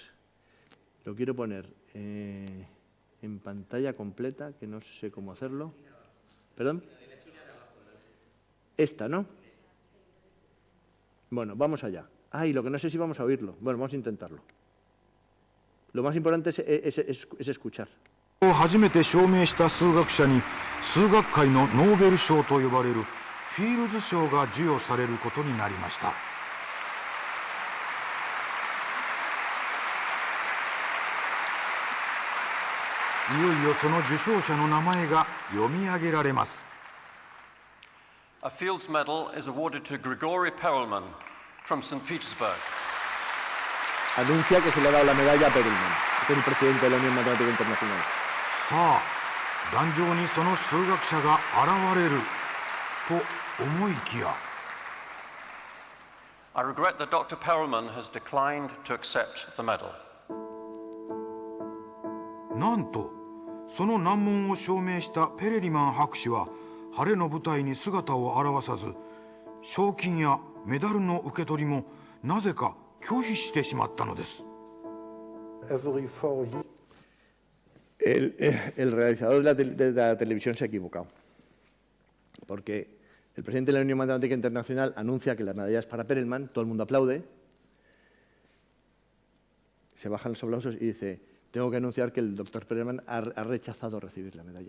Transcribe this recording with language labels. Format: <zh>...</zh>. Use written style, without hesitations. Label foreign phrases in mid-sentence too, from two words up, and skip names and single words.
<es>Lo quiero poner en pantalla completa, que no sé cómo hacerlo. ¿Perdón? Esta, ¿no? Bueno, vamos allá. Y lo que no sé si vamos a oírlo. Bueno, vamos a intentarlo. Lo más importante es escuchar.</es> <ja>初めて証明した数学者に数学界のノーベル賞と呼ばれるフィールズ賞が授与されることになりました。いよいよその受賞者の名前が読み上げられます。</ja> <en>A Fields Medal is awarded to Grigory Perelman from St. Petersburg.</en> <es>Anuncia que se le ha dado la medalla a Perelman, es el presidente de la Unión Matemática Internacional.</es> <ja>さあ、壇上にその数学者が現れると思いきや。</ja> <en>I regret that Dr. Perelman has declined to accept the medal.</en> <ja>なんと、その難問を証明したペレリマン博士は晴れの舞台に姿を現さず、賞金やメダルの受け取りもなぜか拒否してしまったのです。</ja> <es>El realizador de la televisión se ha equivocado, porque el presidente de la Unión Matemática Internacional anuncia que la medalla es para Perelman, todo el mundo aplaude, se bajan los aplausos y dice: tengo que anunciar que el doctor Perelman ha rechazado recibir la medalla.</es>